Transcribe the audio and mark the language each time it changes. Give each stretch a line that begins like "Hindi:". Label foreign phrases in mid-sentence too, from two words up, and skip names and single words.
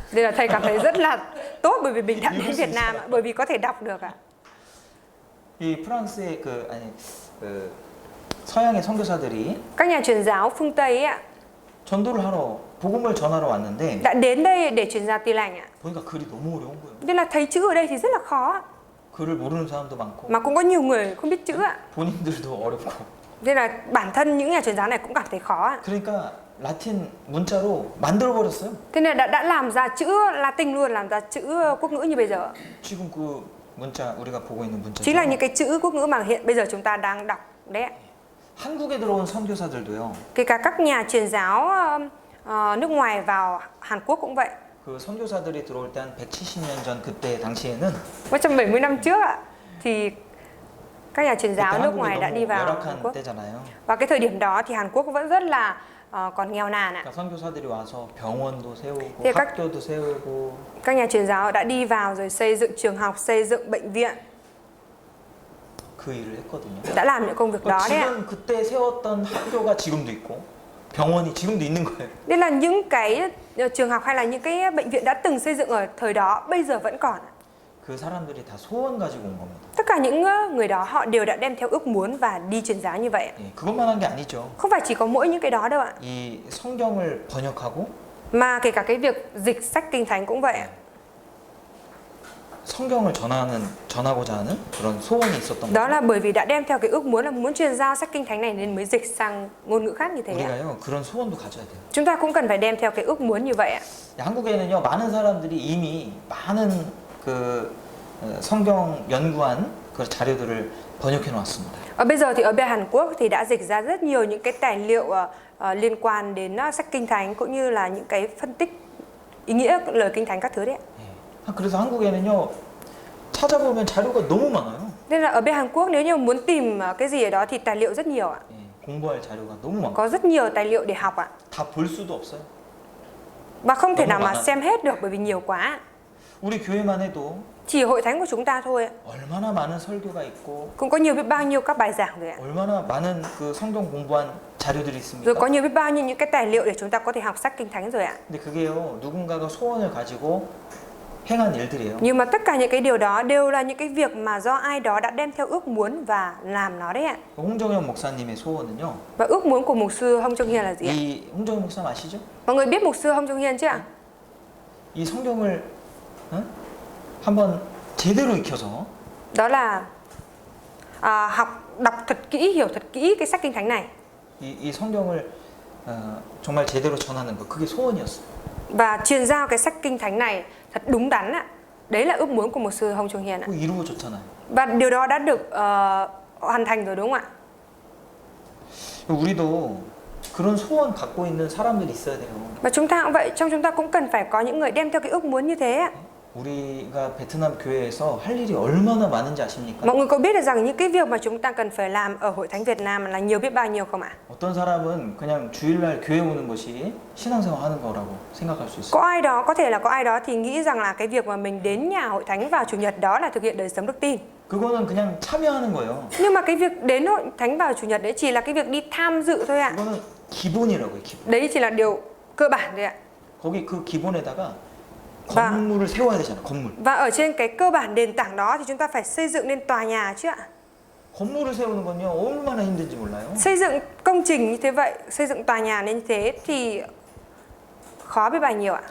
Vietnamese: Nên là thầy cảm thấy rất là tốt bởi vì mình đã đến Việt Nam ạ, bởi vì có thể đọc được ạ.
Korean: 이 프랑스의 그 서양의 선교사들이
Vietnamese: Các nhà truyền giáo phương Tây ấy ạ
Korean: 전도를 하러 복음을 전하러 왔는데
Vietnamese: đã đến đây để truyền giáo tin lành ạ.
Korean: 보니까 글이 너무 어려운 거예요.
Vietnamese: Nên là thấy chữ ở đây thì rất là khó ạ.
Korean: 글을 모르는 사람도 많고
Vietnamese: mà cũng có nhiều người không biết chữ ạ.
Korean: 본인들도 어렵고.
Vietnamese: Nên là bản thân những nhà truyền giáo này cũng cảm thấy khó ạ.
Korean: 그러니까 라틴 문자로 만들어 버렸어요.
Vietnamese: Thế nên đã làm ra chữ Latin luôn, làm ra chữ quốc ngữ như bây giờ.
Korean: 지금 그 문자 우리가 보고 있는 문자.
Vietnamese: Chính là những cái chữ quốc ngữ mà hiện bây giờ chúng ta đang đọc đấy ạ.
Korean: 한국에 들어온 선교사들도요.
Vietnamese: Kể cả các nhà truyền giáo nước ngoài vào Hàn Quốc cũng vậy.
Korean: 그 선교사들이 들어올 때 한 170년 전 그때 당시에는
Vietnamese: 170 năm trước ạ, thì các nhà truyền
Korean: 그때
Vietnamese: giáo nước
Korean: 한국이
Vietnamese: ngoài đã đi
Korean: 너무
Vietnamese: vào Hàn
Korean: 열악한
Vietnamese: Quốc.
Korean: 때잖아요.
Vietnamese: Và cái thời điểm đó thì Hàn Quốc vẫn rất là còn nghèo nàn ạ.
Korean: 그러니까 선교사들이 와서 병원도 세우고 네, các- 학교도 세우고
Vietnamese: Các nhà truyền giáo đã đi vào rồi xây dựng trường học, xây dựng bệnh viện,
Korean: 그 일을 했거든요.
Vietnamese: đã làm những công việc đó đấy ạ.
Korean: 지금 그때 세웠던 학교가 지금도 있고 병원이 지금도 있는 거예요.
Vietnamese: Nên là những cái trường học hay là những cái bệnh viện đã từng xây dựng ở thời đó bây giờ vẫn còn.
Korean: 그 사람들이 다 소원 가지고 온 겁니다.
Vietnamese: Tất cả những người đó họ đều đã đem theo ước muốn và đi truyền giáo như vậy.
Korean: 예, 그것만 한 게 아니죠.
Vietnamese: Không phải chỉ có mỗi những cái đó đâu ạ.
Korean: 이 성경을 번역하고
Vietnamese: Mà kể cả cái việc dịch sách kinh thánh cũng vậy ạ.
Korean: 성경을 전하고자 하는 그런 소원이 있었던
Vietnamese: Đó
Korean: 거죠.
Vietnamese: là bởi vì đã đem theo cái ước muốn là muốn truyền giao sách kinh thánh này nên mới dịch sang ngôn ngữ khác như thế ạ.
Korean: 우리가요 그런 소원도 가져야 돼요.
Vietnamese: Chúng ta cũng cần phải đem theo cái ước muốn như vậy ạ.
Korean: 한국에는요 많은 사람들이 이미 많은 그 성경 연구한 그 자료들을 번역해 놓았습니다.
Vietnamese: Bây giờ thì ở bên Hàn Quốc thì đã dịch ra rất nhiều những cái tài liệu liên quan đến sách kinh thánh cũng như là những cái phân tích ý nghĩa lời kinh thánh các thứ đấy ạ.
Korean: 예. 그래서 한국에는요 찾아보면 자료가 너무 많아요.
Vietnamese: Nên là ở bên Hàn Quốc nếu như muốn tìm cái gì ở đó thì tài liệu rất nhiều ạ.
Korean: 예, 공부할 자료가 너무 많고
Vietnamese: Có rất nhiều tài liệu để học ạ.
Korean: 다 볼 수도 없어요.
Vietnamese: Và không thể Đúng nào rồi mà bạn ạ. xem hết được bởi vì nhiều quá.
Korean: 우리 교회만 해도
Vietnamese: Chỉ hội thánh của chúng ta thôi ạ.
Korean: 얼마나 많은 설교가 있고
Vietnamese: Cũng có nhiều biết bao nhiêu các bài giảng rồi ạ.
Korean: 얼마나 많은 그 성경 공부한 자료들이
Vietnamese: Rồi có
Korean: 있습니까?
Vietnamese: nhiều biết bao nhiêu những cái tài liệu để chúng ta có thể học sách kinh thánh rồi ạ.
Korean: 근데 그게요 누군가가 소원을 가지고 행한 일들이에요.
Vietnamese: Nhưng mà tất cả những cái điều đó đều là những cái việc mà do ai đó đã đem theo ước muốn và làm nó đấy ạ.
Korean: 홍정현 목사님의 소원은요.
Vietnamese: Và ước muốn của mục sư Hông Trung Hiên là gì ạ?
Korean: 이 홍정현 목사 아시죠?
Vietnamese: Mọi người biết mục sư Hông Trung Hiên chứ ạ?
Korean: 이 성경을 한번 제대로 익혀서
Vietnamese: Đó là đọc thật kỹ, hiểu thật kỹ cái sách kinh thánh này
Korean: 이 성경을 정말 제대로 전하는 거 그게 소원이었어요.
Vietnamese: và truyền giao cái sách kinh thánh này thật đúng đắn ạ. Đấy là ước muốn của mục sư Hông Trung Hiên ạ.
Korean: 그거 이루어졌잖아요.
Vietnamese: Và điều đó đã được hoàn thành rồi đúng không ạ?
Korean: 우리도 그런 소원 갖고 있는 사람들이 있어야 돼요.
Vietnamese: Và chúng ta cũng vậy, trong chúng ta cũng cần phải có những người đem theo cái ước muốn như thế ạ.
Korean: 우리가 베트남 교회에서 할 일이 얼마나 많은지 아십니까?
Vietnamese: Mọi người có biết được rằng những cái việc mà chúng ta cần phải làm ở Hội Thánh Việt Nam là nhiều biết bao nhiêu không ạ?
Korean: 어떤 사람은 그냥 주일날 교회 오는 것이 신앙생활 하는 거라고 생각할 수 있어요.
Vietnamese: Có ai đó, có thể là có ai đó thì nghĩ rằng là cái việc mà mình đến nhà Hội Thánh vào Chủ nhật đó là thực hiện đời sống đức tin.
Korean: 그거는 그냥 참여하는 거예요.
Vietnamese: Nhưng mà cái việc đến Hội Thánh vào Chủ nhật đấy chỉ là cái việc đi tham dự thôi ạ.
Korean: 그거는 기본이라고요, 기본.
Vietnamese: Đấy chỉ là điều cơ bản thôi ạ.
Korean: 거기 그 기본에다가 건물을 세워야 되잖아, 건물.
Vietnamese: Và ở trên cái cơ bản nền tảng đó thì chúng ta phải xây dựng nên tòa nhà chứ ạ.
Korean: 건물을 세우는 건요 얼마나 힘든지 몰라요.
Vietnamese: Xây dựng công trình như thế vậy, xây dựng tòa nhà nên như thế thì khó biết bao nhiêu ạ.